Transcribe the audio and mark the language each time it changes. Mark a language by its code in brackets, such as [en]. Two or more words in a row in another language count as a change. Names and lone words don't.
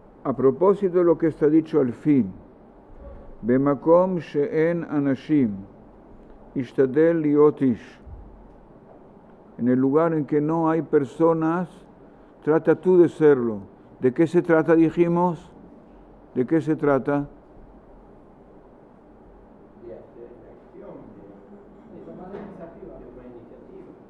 [es] a propósito de lo que está dicho al fin, [he] במקום שאין אנשים השתדל להיות איש. [es] En el lugar en que no hay personas, trata tú de serlo. ¿De qué se trata, dijimos? ¿De qué se trata? De hacer la acción, de tomar una iniciativa.